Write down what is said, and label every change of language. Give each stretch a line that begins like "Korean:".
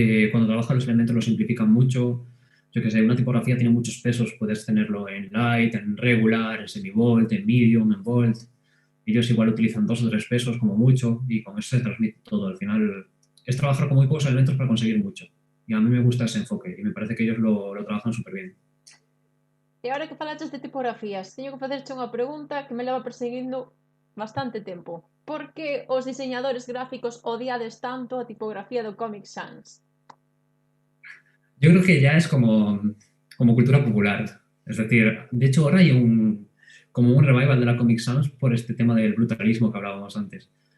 Spanish: Cuando trabajas los elementos los simplifican mucho. Yo que sé, una tipografía tiene muchos pesos, puedes tenerlo en light, en regular, en semi-bold, en medium, en bold. Ellos igual utilizan 2 o 3 pesos como mucho y con eso se transmite todo. Al final es trabajar con muy pocos elementos para conseguir mucho. Y a mí me gusta ese enfoque y me parece que ellos lo trabajan súper bien.
Galician: E agora que falaches de tipografías, teño que facerche unha pregunta que me leva perseguindo bastante tempo. Por que os diseñadores gráficos odiades tanto a tipografía do Comic Sans?
Spanish: Yo creo que ya es como cultura popular. Es decir, de hecho ahora hay como un revival de la Comic Sans por este tema del brutalismo que hablábamos antes.